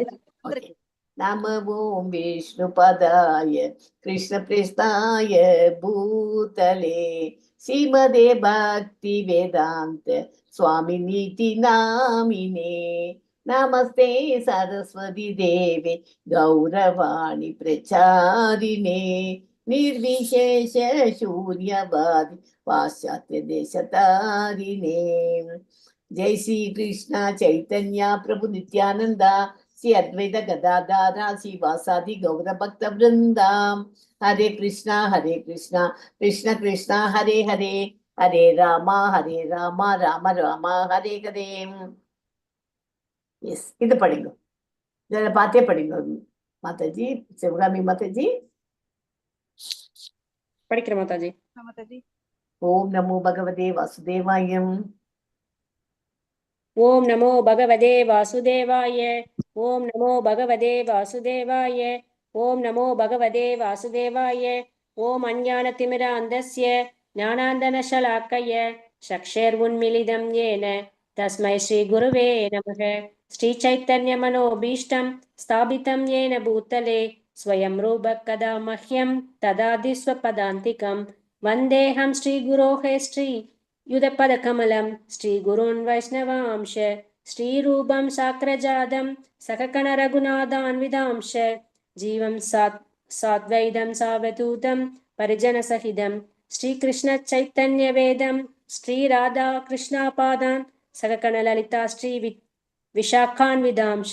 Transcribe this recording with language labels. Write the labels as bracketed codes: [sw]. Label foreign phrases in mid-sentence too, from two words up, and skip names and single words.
[sa] नम ओम् विष्णु पादाय कृष्ण प्रेष्ठाय भूतले श्रीमते भक्ति वेदान्त स्वामी इति नामिने नमस्ते सरस्वती देवे गौरवाणी प्रचारिणे निर्विशेष शून्यवादी पाश्चात्य देशतारिणे. जय श्री कृष्ण चैतन्य प्रभु नित्यानंदा श्री अद्वैत गदाधर श्रीवासादि गौर भक्त वृंदा. हरे कृष्णा कृष्ण कृष्ण हरे हरे, हरे राम राम राम हरे हरे. [ta] எஸ், இது படிங்க. இதில் பார்த்தே படிங்க மாதாஜி. சிவகாமி மாதாஜி படிக்கிறேன் மாதாஜி. [sa] ओम् नमो भगवते वासुदेवायम्. ओम् नमो भगवते वासुदेवाय. ओम् नमो भगवते वासुदेवाय ओम् नमो भगवते वासुदेवाय. ஓம் நமோ பகவதே வாசுதேவாய. ओम् अज्ञानतिमिरान्धस्य ज्ञानाञ्जनशलाकया चक्षुरुन्मीलितं येन तस्मै श्री गुरवे नमः. श्री चैतन्य मनोऽभीष्टं स्थापितं येन भूतले स्वयं रूपः कदा मह्यं ददाति स्वपदान्तिकं. वन्देऽहं श्रीगुरोः श्रीयुतपदकमलं श्रीगुरून् वैष्णवांश श्रीरूपं साग्रजातं सककणरघुनाथान्वितांश जीवं साद्वैतं सावधूतं परिजनसहितं श्रीकृष्णचैतन्यवेदं श्रीराधाकृष्णापादान् सककणललिता श्रीविशाखान्वितांश.